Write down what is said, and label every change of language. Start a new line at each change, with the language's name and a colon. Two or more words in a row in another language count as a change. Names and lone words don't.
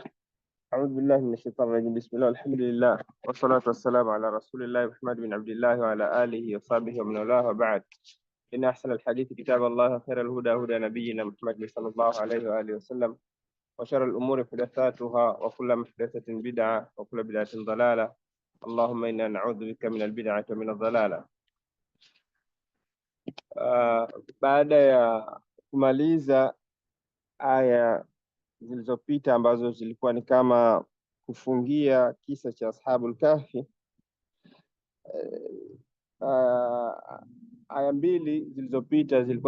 Arabic: أعوذ بالله من الشيطان الرجيم. بسم الله والحمد لله والصلاة والسلام على رسول الله محمد بن عبد الله وعلى آله وصحبه ومن والاه وبعد. إن أحسن الحديث كتاب الله خير الهدى هدى نبينا محمد صلى الله عليه وآله وسلم وشر الأمور محدثاتها وكل محدثة بدعة وكل بدعة ضلالة. اللهم إنا نعوذ بك من البدعة ومن الضلالة.
Swahili: Baada ya kumaliza aya zilizopita ambazo zilikuwa ni kama kufungia kisa cha Ashabul Kahfi, aya mbili zilizopita zilikuwa